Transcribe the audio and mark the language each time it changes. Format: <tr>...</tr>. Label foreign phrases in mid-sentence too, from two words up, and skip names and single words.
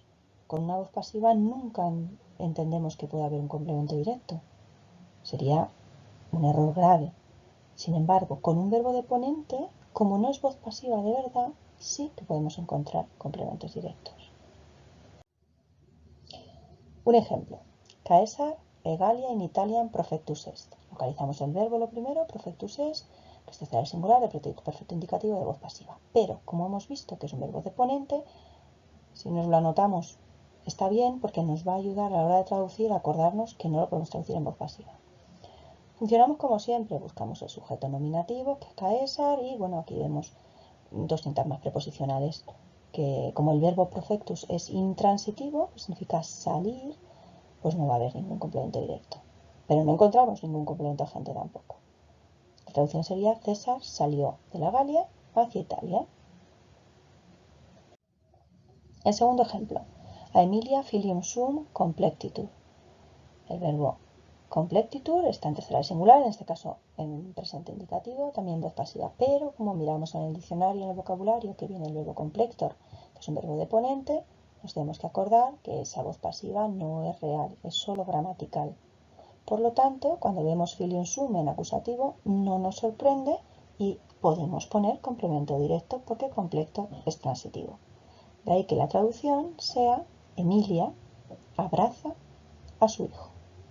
<es>Con una voz pasiva nunca entendemos que pueda haber un complemento directo. Sería un error grave. Sin embargo, con un verbo deponente, como no es voz pasiva de verdad, sí que podemos encontrar complementos directos. Un ejemplo.</es> <la>Caesar egalia in Italiam profectus est.</la> <es>Localizamos el verbo lo primero,</es> <la>profectus est,</la> <es>que es tercera del singular, el pretérito perfecto indicativo de voz pasiva. Pero, como hemos visto que es un verbo deponente, si nos lo anotamos está bien porque nos va a ayudar a la hora de traducir a acordarnos que no lo podemos traducir en voz pasiva. Funcionamos como siempre, buscamos el sujeto nominativo, que es Caesar, y bueno, aquí vemos 2 sintagmas preposicionales, que como el verbo profectus es intransitivo, que significa salir, pues no va a haber ningún complemento directo. Pero no encontramos ningún complemento agente tampoco. La traducción sería César salió de la Galia hacia Italia. El segundo ejemplo.</es> <la>A Emilia filium sum complectitur.</la> <es>El verbo complectitur está en tercera del singular, en este caso en presente indicativo, también voz pasiva. Pero como miramos en el diccionario y en el vocabulario que viene el verbo complector, que es un verbo deponente, nos tenemos que acordar que esa voz pasiva no es real, es solo gramatical. Por lo tanto, cuando vemos</es> <la>filium sum</la> <es>en acusativo, no nos sorprende y podemos poner complemento directo porque complector es transitivo. De ahí que la traducción sea Emilia abraza a su hijo.</es>